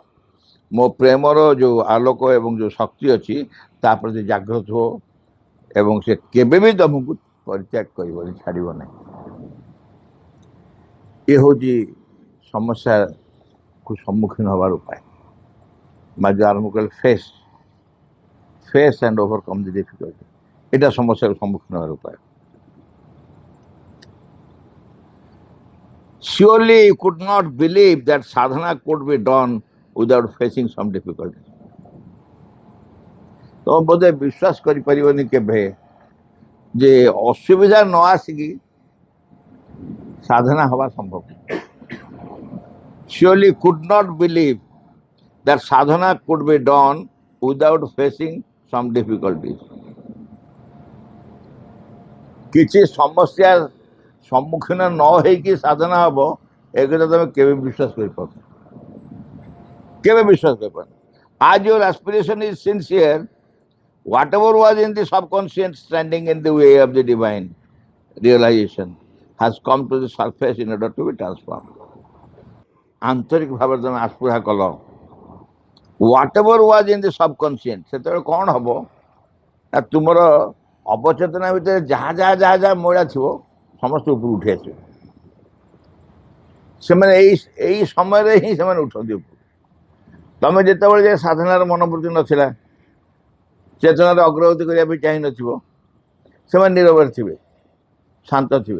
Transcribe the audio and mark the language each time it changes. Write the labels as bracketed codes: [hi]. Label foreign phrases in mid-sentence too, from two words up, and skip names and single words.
[or] ମୋ ପ୍ରେମର ଯେଉଁ ଆଲୋକ ଏବଂ ଯେଉଁ ଶକ୍ତି ଅଛି ତା ପ୍ରତି ଜାଗ୍ରତ ହୁଅ, ଏବଂ ସେ କେବେ ବି ତମକୁ ପରିତ୍ୟାଗ କରିବନି, ଛାଡ଼ିବ ନାହିଁ। ଏ ହେଉଛି ସମସ୍ୟାକୁ ସମ୍ମୁଖୀନ ହେବାର ଉପାୟ। ମା ଯେଉଁ ଆରମ୍ଭ କଲେ [en] face and overcome the difficulty, [bn] এটা সমস্যার সম্মুখীন হওয়ার উপায়। [en] Surely you could not believe that sadhana could be done without facing some difficulty. [or] ତମେ ବୋଧେ ବିଶ୍ୱାସ କରିପାରିବନି କେବେ ଯେ ଅସୁବିଧା ନ ଆସିକି ସାଧନା ହେବା ସମ୍ଭବ। [en] Surely could not believe that sadhana could be done without facing some difficulties. [or] କିଛି ସମସ୍ୟା ସମ୍ମୁଖୀନ ନ ହେଇକି ସାଧନା ହବ ଏ କଥା ତମେ କେବେ ବିଶ୍ୱାସ କରିପାରୁନ, କେବେ ବିଶ୍ୱାସ କରିପାରୁନ। [en] As your aspiration is sincere, whatever was in the subconscious standing in the way of the divine realization has come to the surface in order to be transformed. [or] ଆନ୍ତରିକ ଭାବରେ ତମେ ଆସ୍ପୃହା କଲ, [en] whatever was in the subconscious, [or] ସେତେବେଳେ କ'ଣ ହବ ନା ତୁମର ଅବଚେତନା ଭିତରେ ଯାହା ଯାହା ଯାହା ଯାହା ମଇଳା ଥିବ ସମସ୍ତେ ଉପରୁ ଉଠି ଆସିବେ। ସେମାନେ ଏଇ ସମୟରେ ହିଁ ସେମାନେ ଉଠନ୍ତି ଉପରୁ। ତମେ ଯେତେବେଳେ ଯେ ସାଧନାର ମନୋବୃତ୍ତି ନଥିଲା, ଚେତନାର ଅଗ୍ରଗତି କରିବା ପାଇଁ ଚାହିଁନଥିବ, ସେମାନେ ନିରବରେ ଥିବେ, ଶାନ୍ତ ଥିବେ।